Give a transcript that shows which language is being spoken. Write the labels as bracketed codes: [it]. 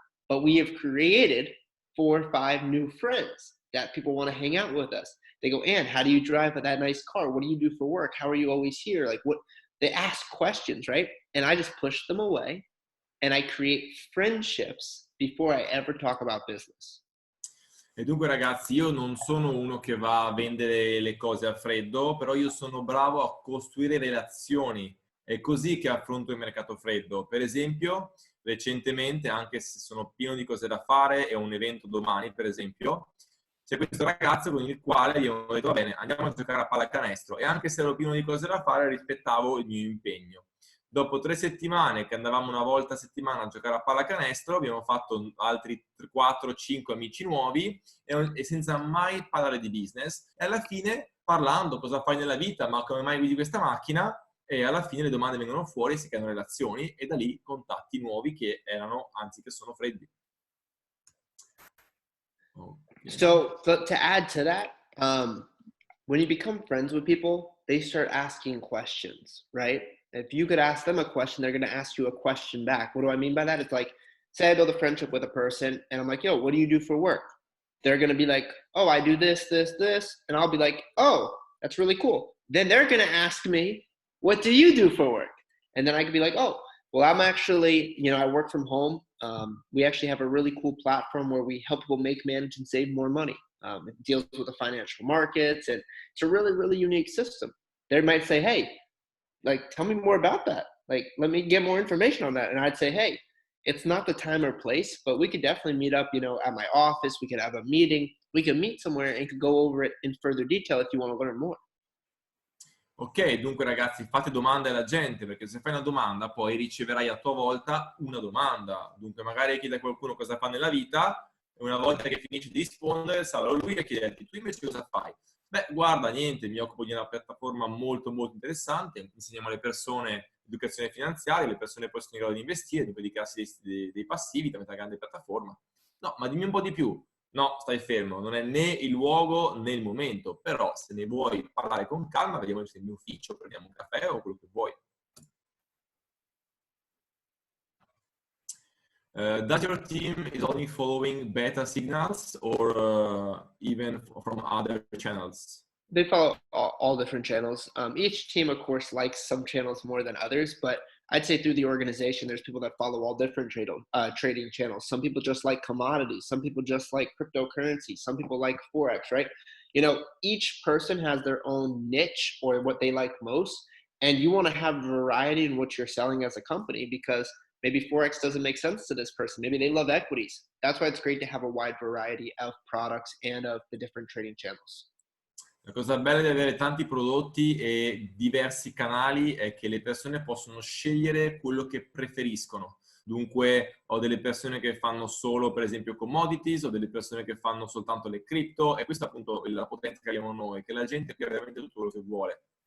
[en] But we have created 4 or 5 new friends that people want to hang out with us. They go, Ann, how do you drive that nice car? What do you do for work? How are you always here? Like, what? They ask questions, right? And I just push them away. And I create friendships before I ever talk about business. [it] E dunque ragazzi, io non sono uno che va a vendere le cose a freddo, però io sono bravo a costruire relazioni. È così che affronto il mercato freddo. Per esempio, recentemente, anche se sono pieno di cose da fare e ho un evento domani, per esempio, c'è questo ragazzo con il quale io ho detto, va bene, andiamo a giocare a pallacanestro. E anche se ero pieno di cose da fare, rispettavo il mio impegno. Dopo 3 settimane che andavamo una volta a settimana a giocare a pallacanestro, abbiamo fatto altri 4-5 amici nuovi e senza mai parlare di business. E alla fine, parlando cosa fai nella vita, ma come mai guidi questa macchina, e alla fine le domande vengono fuori, si creano relazioni e da lì contatti nuovi che erano, anzi che sono freddi. Okay. [en] So to add to that, when you become friends with people, they start asking questions, right? If you could ask them a question, they're going to ask you a question back. What do I mean by that? It's like, say I build a friendship with a person and I'm like, yo, what do you do for work? They're going to be like, oh, I do this, this, this. And I'll be like, oh, that's really cool. Then they're going to ask me, what do you do for work? And then I could be like, oh, well, I'm actually, I work from home. We actually have a really cool platform where we help people make, manage, and save more money. It deals with the financial markets, and it's a really, really unique system. They might say, hey, like, tell me more about that. Like, let me get more information on that. And I'd say, hey, it's not the time or place, but we could definitely meet up, at my office. We could have a meeting. We could meet somewhere and could go over it in further detail if you want to learn more. [it] Ok, dunque ragazzi, fate domande alla gente, perché se fai una domanda poi riceverai a tua volta una domanda. Dunque magari chiedi a qualcuno cosa fa nella vita e una volta che finisci di rispondere sarà lui che chiederti, tu invece cosa fai? Beh, guarda, niente, mi occupo di una piattaforma molto molto interessante, insegniamo alle persone educazione finanziaria, le persone poi sono in grado di investire, di dedicarsi dei passivi tramite una grande piattaforma. No, ma dimmi un po' di più. No, stai fermo, non è né il luogo né il momento, però se ne vuoi parlare con calma, vediamoci nel mio ufficio, prendiamo un caffè o quello che vuoi. [en] Does your team is only following beta signals or even from other channels? They follow all different channels. Each team, of course, likes some channels more than others, but I'd say through the organization, there's people that follow all different trading channels. Some people just like commodities. Some people just like cryptocurrency. Some people like Forex, right? Each person has their own niche or what they like most. And you want to have variety in what you're selling as a company because maybe Forex doesn't make sense to this person. Maybe they love equities. That's why it's great to have a wide variety of products and of the different trading channels. [it] La cosa bella di avere tanti prodotti e diversi canali è che le persone possono scegliere quello che preferiscono. Dunque ho delle persone che fanno solo per esempio commodities, ho delle persone che fanno soltanto le cripto, e questa è appunto la potenza che abbiamo noi, che la gente abbia veramente tutto quello che vuole.